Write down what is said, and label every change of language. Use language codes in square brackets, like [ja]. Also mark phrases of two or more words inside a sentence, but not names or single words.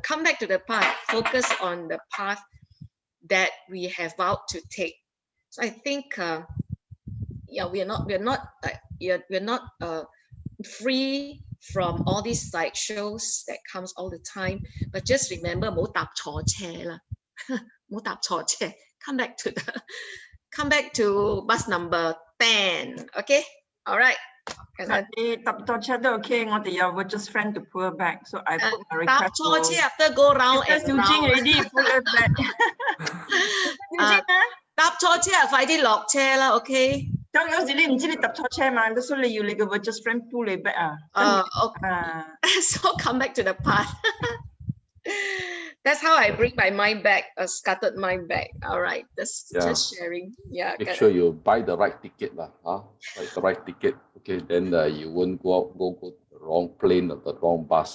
[en] Come back to the path, focus on the path that we have vowed to take. So I think, we're not free from all these sideshows that comes all the time. But just remember, [yue] 唔好搭錯車啦，唔好搭錯車. [en] Come back to bus number 10. Okay, all right. [yue] 搭錯車都 OK， 我哋有 [en] virtual friend to pull back, so I put my request. [yue] 搭錯車 [en] after go round and round. already pull it back. [yue] 搭錯車快啲落車啦 ，OK？咁有時你唔知你搭錯車嘛，所以你要你個 [en] virtual friend pull [yue] 你 back 啊。 [en] Okay. So come back to the path. That's how I bring my mind back, a scattered mind back. All right, just sharing. Yeah. Make sure you buy the right ticket lah. Buy the right ticket. Okay, then you won't go the wrong plane or the wrong bus.